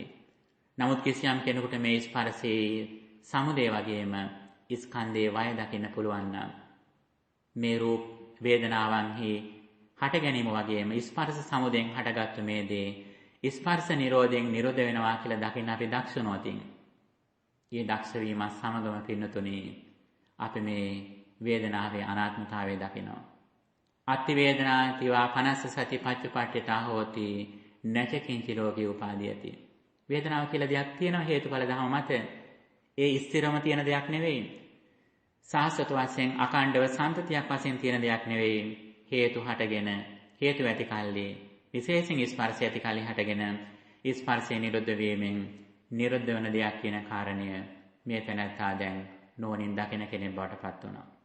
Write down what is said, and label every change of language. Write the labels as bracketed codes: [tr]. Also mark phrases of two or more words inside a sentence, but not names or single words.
[si] නමුත් කිසියම් කෙනෙකුට මේ ස්පර්ශයේ සමුදය වගේම ස්කන්ධයේ වය දකින්න පුළුවන් නම් මේ රූප වේදනාවන්හි හට ගැනීම වගේම ස්පර්ශ සමුදයෙන් හටගත්තු මේ දේ ස්පර්ශ නිරෝධයෙන් නිරෝධ වෙනවා කියලා දකින්න අපි දක්ෂ නොතින්. මේ දක්ෂ වීම සමගම පින්නතුණි අපි මේ වේදනාවේ අනාත්මතාවය දකිනවා. [pi] අත්ති වේදනාතිවා පනස්ස සති පච්චපට්ඨිතා හෝති නැචකින්චි ලෝකේ උපාදීයති. [si] වේදනාව කියලා දෙයක් තියෙනවා හේතුඵල ධම මත. ඒ ස්ථිරම තියෙන දෙයක් නෙවෙයි. සාස්වත වශයෙන් අකණ්ඩව සම්පතියක් වශයෙන් තියෙන දෙයක් නෙවෙයි. හේතු හටගෙන හේතු ඇති කල්ලි විශේෂයෙන් ස්පර්ශය ඇති කල්ලි හටගෙන ස්පර්ශය නිරුද්ධ වීමෙන් නිරුද්ධ වන දෙයක් කියන කාරණය මේ තැනත්තා දැන් නුවණින් දකින කෙනෙක් බවට පත් වුණා.